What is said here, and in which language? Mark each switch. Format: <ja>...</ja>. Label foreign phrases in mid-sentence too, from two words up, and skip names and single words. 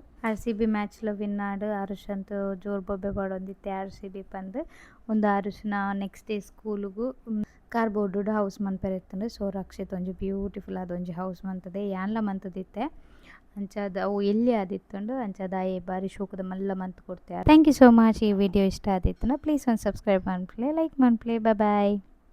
<tcy>RCB ಮ್ಯಾಚ್‌ಲ ವಿನ್ ಆದ್ ಆರುಷ್ ಅಂತು ಜೋರ್ ಬೊಬ್ಬೆ ಪಾಡೊಂದಿತ್ತೆ RCB ಪಂದ್. ಒಂದು ಆರುಷ್ನ</tcy> <en>next day</en> <tcy>ಸ್ಕೂಲುಗು</tcy> <en>cardboard house</en> <tcy>ಮನ್ಪೆರೆತ್ತುಂಡು. ಸೊ ರಕ್ಷಿತ್ ಒಂಜಿ ಬ್ಯೂಟಿಫುಲ್ ಆದ ಒಂಜಿ ಹೌಸ್ ಮಂತುದೆ ಯಾನ್ಲ ಮಂತುದಿತ್ತೆ ಅಂಚಾದ್ ಅವು ಎಲ್ಲಿ ಆದಿತ್ತುಂಡು ಅಂಚಾದ್ ಆಯೆ ಬಾರಿ ಶೋಕುದ ಮಲ್ಲ ಮಂತ್ ಕೊಡ್ತೆ.</tcy> <en>thank you so much.</en> <tcy>ಈ ವಿಡಿಯೋ ಇಷ್ಟ ಆದಿತ್ತಂಡ ಪ್ಲೀಸ್ ಒಂದು ಸಬ್ಸ್ಕ್ರೈಬ್ ಮನ್ಪುಲೆ ಲೈಕ್ ಮನ್ಪುಲೆ.</tcy> <en>bye.</en>